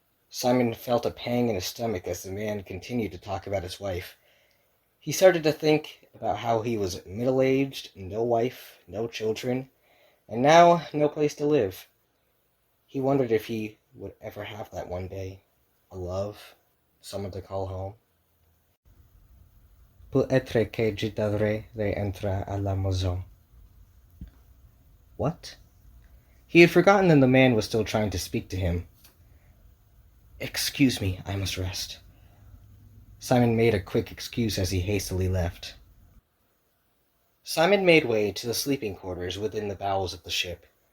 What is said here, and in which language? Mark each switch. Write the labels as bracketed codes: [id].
[en] Simon felt a pang in his stomach as the man continued to talk about his wife. He started to think about how he was middle-aged, no wife, no children, and now no place to live. He wondered if he would ever have that one day. A love, someone to call home. [fr] Peut-être que je devrais rentrer à la maison. [en] What? He had forgotten that the man was still trying to speak to him. Excuse me, I must rest. Simon made a quick excuse as he hastily left. Simon made way to the sleeping quarters within the bowels of the ship.